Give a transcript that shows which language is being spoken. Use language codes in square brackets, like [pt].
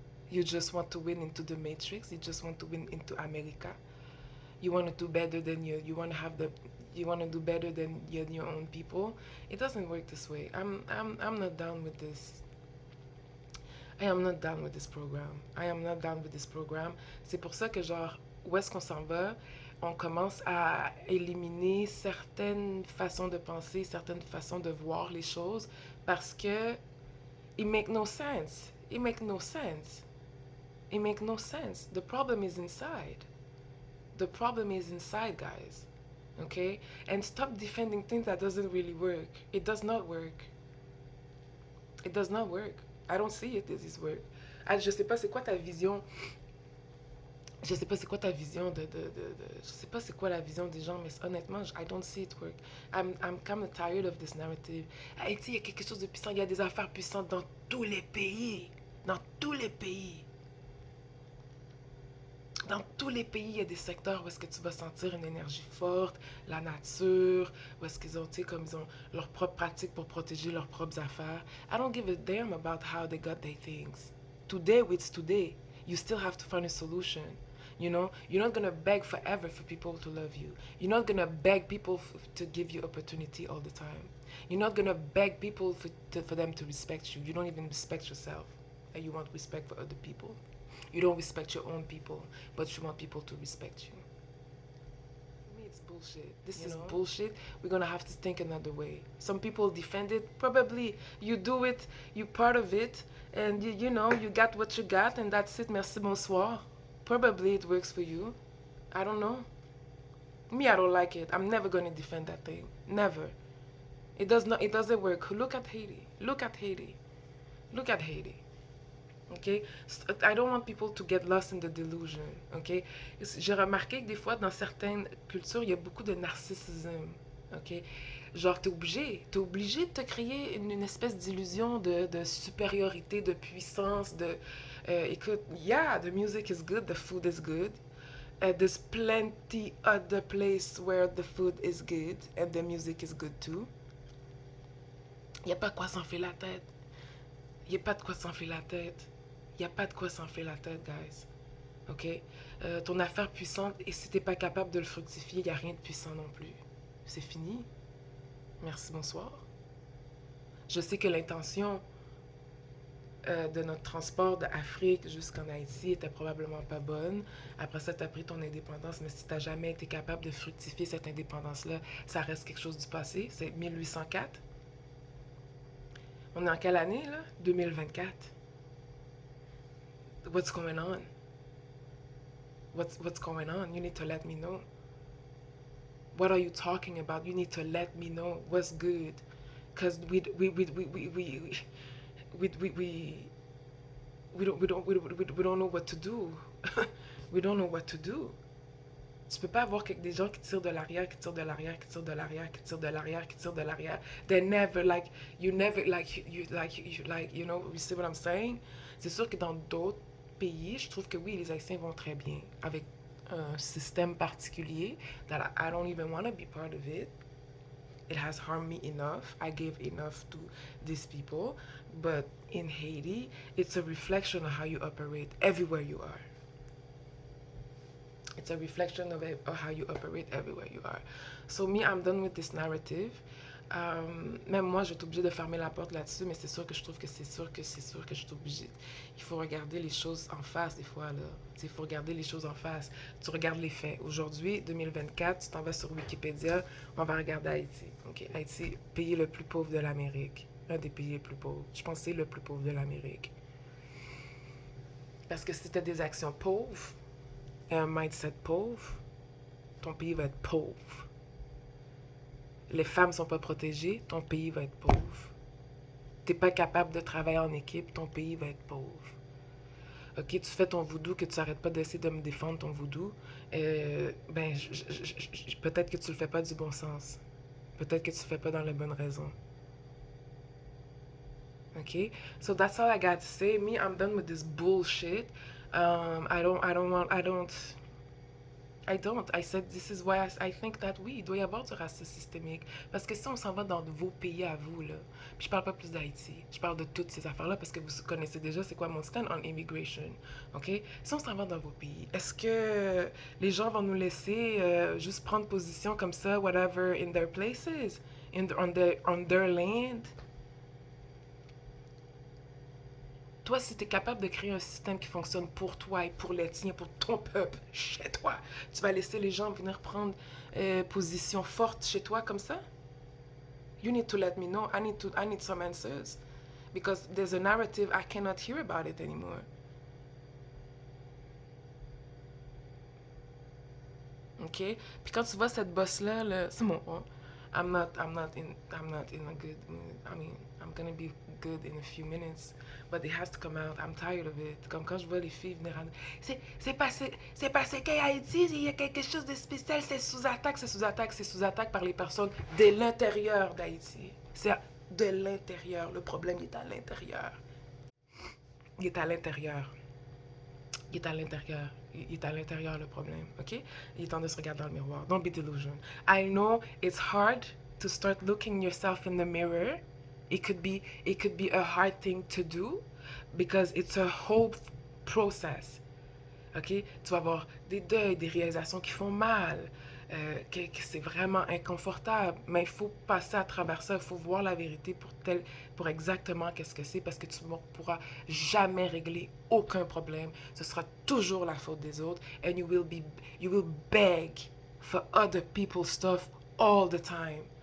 [en] You just want to win into the matrix. You just want to win into America. You want to do better than you want to do better than your own people. It doesn't work this way. I'm not down with this. I am not down with this program. I am not down with this program. [fr] C'est pour ça que genre où est-ce qu'on s'en va? On commence à éliminer certaines façons de penser, certaines façons de voir les choses parce que [en] it make no sense. It make no sense. It make no sense. The problem is inside. The problem is inside, guys. Okay? And stop defending things that doesn't really work. It does not work. It does not work. I don't see it as this work. [fr] Je sais pas c'est quoi ta vision. Je sais pas c'est quoi ta vision je sais pas c'est quoi la vision des gens, mais honnêtement, [en] I don't see it work. I'm kind of tired of this narrative. [fr] Haïti, il y a quelque chose de puissant. Il y a des affaires puissantes dans tous les pays. Dans tous les pays. Dans tous les pays, il y a des secteurs où est-ce que tu vas sentir une énergie forte, la nature, où est-ce qu'ils ont, tu sais, comme ils ont leurs propres pratiques pour protéger leurs propres affaires. [en] I don't give a damn about how they got their things. Today, it's today. You still have to find a solution. You know, you're not gonna beg forever for people to love you. You're not gonna beg people to give you opportunity all the time. You're not gonna beg people for them to respect you. You don't even respect yourself, and you want respect for other people. You don't respect your own people, but you want people to respect you. For me, it's bullshit. This is bullshit. We're gonna have to think another way. Some people defend it. Probably you do it, you're part of it, and you know, you got what you got, and that's it. [fr] Merci, bonsoir. [en] Probably it works for you. I don't know. Me, I don't like it. I'm never gonna defend that thing. Never. It does not. It doesn't work. Look at Haiti. Look at Haiti. Look at Haiti. Okay? I don't want people to get lost in the delusion. Okay? [fr] J'ai remarqué que des fois, dans certaines cultures, il y a beaucoup de narcissisme. Ok? Genre, t'es obligé de te créer une espèce d'illusion de supériorité, de puissance, écoute, [en] yeah, the music is good, the food is good. There's plenty other place where the food is good and the music is good too. [fr] Il n'y a pas de quoi s'enfler la tête. Il n'y a pas de quoi s'enfler la tête. Il n'y a pas de quoi s'enfler la tête, guys. Ok? Ton affaire puissante, et si t'es pas capable de le fructifier, il n'y a rien de puissant non plus. C'est fini. Merci, bonsoir. Je sais que l'intention de notre transport d'Afrique jusqu'en Haïti était probablement pas bonne. Après ça, tu as pris ton indépendance, mais si tu n'as jamais été capable de fructifier cette indépendance-là, ça reste quelque chose du passé. C'est 1804. On est en quelle année, là? [en] 2024. What's going on? What's going on? You need to let me know. What are you talking about? You need to let me know what's good. Because we don't know what to do. We don't know what to do. [fr] Tu peux pas avoir des gens qui tirent de l'arrière, qui tirent de l'arrière, qui tirent de l'arrière, qui tirent de l'arrière, qui tirent de l'arrière. [en] They never like you never like you know, you see what I'm saying? [fr] C'est sûr que dans d'autres pays, je trouve que oui, les Haïtiens vont très bien avec un système particulier [en] that I don't even want to be part of it. It has harmed me enough. I gave enough to these people. But in Haiti, it's a reflection of how you operate everywhere you are. It's a reflection of how you operate everywhere you are. So me, I'm done with this narrative. [fr] Même moi, je suis obligée de fermer la porte là-dessus, mais c'est sûr que je trouve que c'est sûr que je suis obligée. Il faut regarder les choses en face des fois, là. Il faut regarder les choses en face. Tu regardes les faits. Aujourd'hui, 2024, tu t'en vas sur Wikipédia, on va regarder Haïti. Okay. Haïti, pays le plus pauvre de l'Amérique. Un des pays les plus pauvres. Je pense que c'est le plus pauvre de l'Amérique. Parce que si tu as des actions pauvres et un mindset pauvre, ton pays va être pauvre. Les femmes ne sont pas protégées, ton pays va être pauvre. Tu n'es pas capable de travailler en équipe, ton pays va être pauvre. Ok, tu fais ton voodoo, que tu n'arrêtes pas d'essayer de me défendre ton voodoo, ben, peut-être que tu le fais pas du bon sens. Peut-être que tu le fais pas dans la bonne raison. [en] Okay, so that's all I got to say. Me, I'm done with this bullshit. I said this is why I think that [fr] oui, il doit y avoir du racisme systémique. Parce que si on s'en va dans vos pays à vous, là, puis je parle pas plus d'Haïti, je parle de toutes ces affaires-là parce que vous connaissez déjà c'est quoi mon [en] stand on immigration, [fr] ok? Si on s'en va dans vos pays, est-ce que les gens vont nous laisser juste prendre position comme ça, [en] whatever, in their places, on their land? [fr] Toi, si tu es capable de créer un système qui fonctionne pour toi et pour les tiens, pour ton peuple, chez toi, tu vas laisser les gens venir prendre position forte chez toi comme ça? [en] You need to let me know. I need some answers. Because there's a narrative, I cannot hear about it anymore. OK? [fr] Puis quand tu vois cette bosse-là, là, c'est bon. [en] I'm not in a good mood. I mean, I'm gonna be good in a few minutes, but it has to come out. I'm tired of it. [fr] Comme quand je vois les filles venir en... C'est passé qu'à Haïti, il y a quelque chose de spécial, c'est sous attaque par les personnes de l'intérieur d'Haïti. C'est de l'intérieur. Le problème est à l'intérieur. Il est à l'intérieur. Il est à l'intérieur. Il est à l'intérieur le problème, ok? Il est temps de se regarder dans le miroir. [en] Don't be delusional. I know it's hard to start looking yourself in the mirror. It could be a hard thing to do because it's a whole process. OK? [fr] Tu vas avoir des deuils, des réalisations qui font mal, que c'est vraiment inconfortable, mais il faut passer à travers ça, il faut voir la vérité pour exactement qu'est-ce que c'est, parce que tu ne pourras jamais régler aucun problème. Ce sera toujours la faute des autres, [en] and you will beg for other people's stuff all the time.